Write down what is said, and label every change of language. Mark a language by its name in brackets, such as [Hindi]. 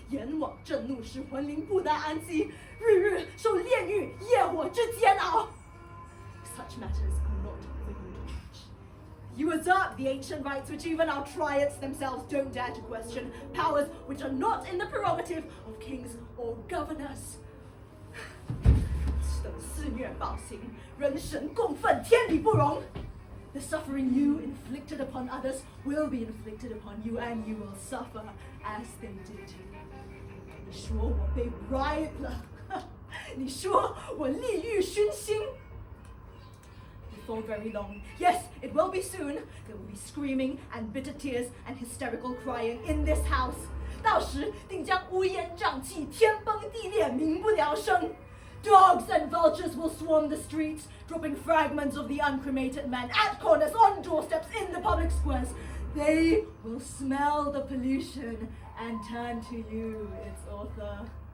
[Chinese] 阎王震怒时，魂灵不得安息，日日受炼狱业火之煎熬。 [English] Such matters are not for you to judge. You usurp the ancient rights which even our triads themselves don't dare to question, powers which are not in the prerogative of kings or governors. [Chinese] 此等肆虐暴行，人神共愤，天理不容。 [English] The suffering you inflicted upon others will be inflicted upon you, and you will suffer as they did. [Chinese] 你说我被 [English] bribed [Chinese] 了，你说我利欲熏心。 [English] Before very long, yes, it will be soon, there will be screaming and bitter tears and hysterical crying in this house. [Chinese] 到时定将乌烟瘴气，天崩地裂，民不聊生。 [English] Dogs and vultures will swarm the streets, dropping fragments of the uncremated men at corners, on doorsteps, in the public squares. They will smell the pollution and turn to you, its author.